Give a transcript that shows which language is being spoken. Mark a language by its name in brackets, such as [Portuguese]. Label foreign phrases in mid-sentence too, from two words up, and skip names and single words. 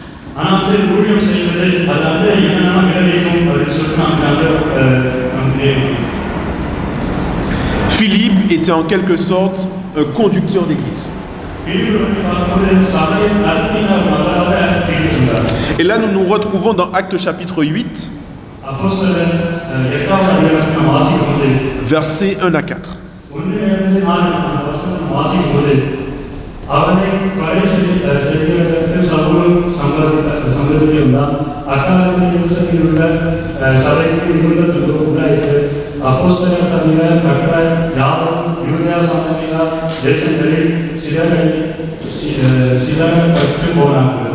[French] Philippe était en quelque sorte un conducteur d'église. Et là, nous nous retrouvons dans Actes chapitre 8, versets 1 à 4. [Tamil] அவனை கொலை செய்வதற்கு சவுலும் சம்பதித்திருந்தான். அக்காலத்தில் யோசேப்பில் உள்ள சபைக்கு மிகுந்த துன்பம் உண்டாயிற்று. அப்போஸ்தலர் தவிர மற்ற யாவரும் யூதேயா சமவெளி தேசங்களில் சிதறப்பட்டு போனார்கள்.